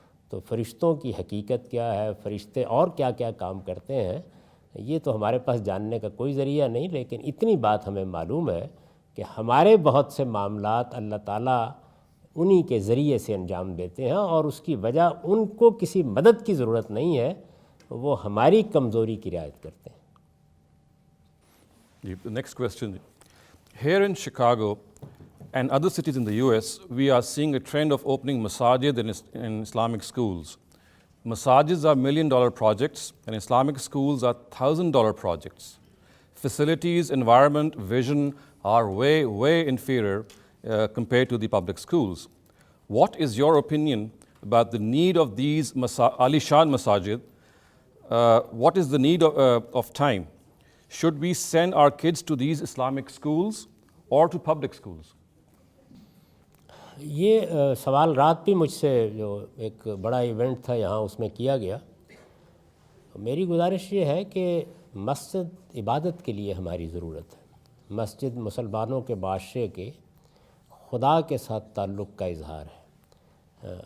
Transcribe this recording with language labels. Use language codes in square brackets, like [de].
[ur] تو فرشتوں کی حقیقت کیا ہے، فرشتے اور کیا کیا کام کرتے ہیں، یہ تو ہمارے پاس جاننے کا کوئی ذریعہ نہیں، لیکن اتنی بات ہمیں معلوم ہے کہ ہمارے بہت سے معاملات اللہ تعالیٰ انہی کے ذریعے سے انجام دیتے ہیں، اور اس کی وجہ ان کو کسی مدد کی ضرورت نہیں ہے، وہ ہماری کمزوری کی رعایت کرتے ہیں. [en] The next question. Here in Chicago and other cities in the US, we are seeing a trend of opening masajid in Islamic schools. Masajids are $1 million projects and Islamic schools are $1,000 projects. Facilities, environment, vision are way inferior compared to the public schools. What is your opinion about the need of these alishan masajid? What is the need of time? Should we send our kids to these Islamic schools or to public schools? [ur] یہ سوال رات بھی مجھ سے جو ایک بڑا event تھا یہاں اس میں کیا گیا. میری گزارش یہ ہے کہ مسجد عبادت کے لیے ہماری ضرورت ہے. مسجد مسلمانوں کے معاشرے کے خدا کے ساتھ تعلق کا اظہار ہے.